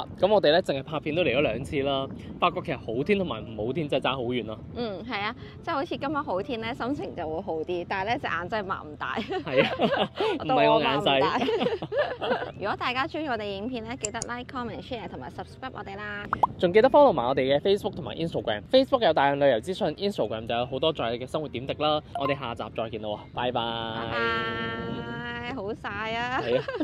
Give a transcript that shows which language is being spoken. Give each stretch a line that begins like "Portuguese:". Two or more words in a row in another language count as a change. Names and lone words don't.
Cantonese: 咁我哋咧淨係拍片都嚟咗2次啦，發覺其實好天同埋唔好天真係爭好遠咯。係啊，即係好似今日好天咧，心情就會好啲，但係咧隻眼真係擘唔大。係啊，唔係我眼細。如果大家中意我哋影片咧，記得
English: like、comment、share
Cantonese: 同埋 subscribe 我哋啦。仲記得 follow 埋我哋嘅 Facebook 同埋 Instagram。Facebook 有大量旅遊資訊，Instagram 就有好多在你嘅生活點滴啦。我哋下集再見啦喎，拜拜。拜拜，好曬啊！係啊。